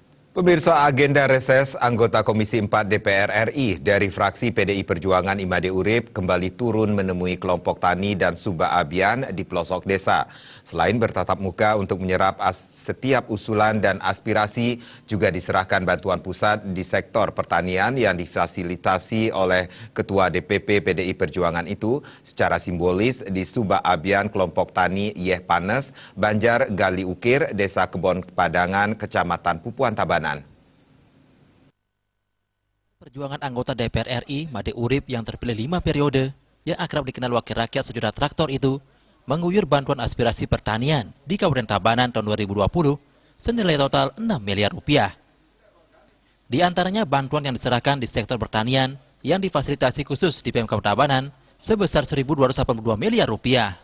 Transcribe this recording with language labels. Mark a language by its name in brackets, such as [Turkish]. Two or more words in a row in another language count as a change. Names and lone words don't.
[Indonesian] Pemirsa, agenda reses anggota Komisi 4 DPR RI dari fraksi PDI Perjuangan Imade Urip kembali turun menemui kelompok tani dan Subak Abian di pelosok desa. Selain bertatap muka untuk menyerap setiap usulan dan aspirasi, juga diserahkan bantuan pusat di sektor pertanian yang difasilitasi oleh Ketua DPP PDI Perjuangan itu secara simbolis di Subak Abian kelompok tani Yeh Panes, Banjar Gali Ukir, Desa Kebon Padangan, Kecamatan Pupuan Tabanan. Perjuangan anggota DPR RI Made Urip yang terpilih 5 periode, yang akrab dikenal wakil rakyat sejuta traktor itu, mengguyur bantuan aspirasi pertanian di Kabupaten Tabanan tahun 2020 senilai total 6 miliar rupiah. Di antaranya bantuan yang diserahkan di sektor pertanian yang difasilitasi khusus di Pemkab Tabanan sebesar 1.282 miliar rupiah.